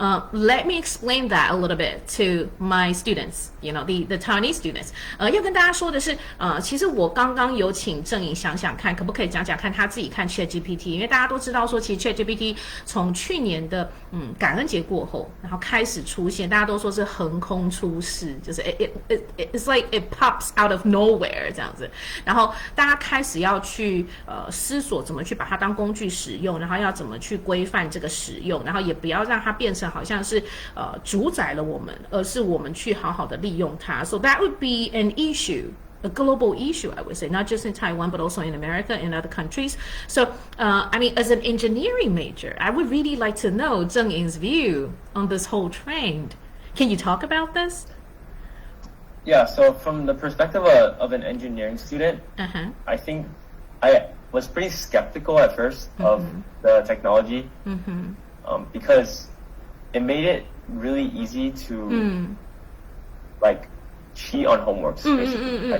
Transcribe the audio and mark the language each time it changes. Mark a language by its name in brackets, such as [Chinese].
[English] Let me explain that a little bit to my students, the Taiwanese students. [Chinese] 要跟大家说的是，其实我刚刚有请郑颖想想看，可不可以讲讲看他自己看 ChatGPT， 因为大家都知道说，其实 ChatGPT 从去年的感恩节过后，然后开始出现，大家都说是横空出世，就是 [English] it's like it pops out of nowhere [Chinese] 这样子，然后大家开始要去思索怎么去把它当工具使用，然后要怎么去规范这个使用，然后也不要让它变成好像是主宰了我们，而是我们去好好的利用它。 [English] So that would be an issue, a global issue, I would say, not just in Taiwan, but also in America and other countries. So, I mean, as an engineering major, I would really like to know Zheng Ying's view on this whole trend. Can you talk about this? Yeah, so from the perspective of an engineering student, I think I was pretty skeptical at first of the technology because it made it really easy to like cheat on homeworks, basically.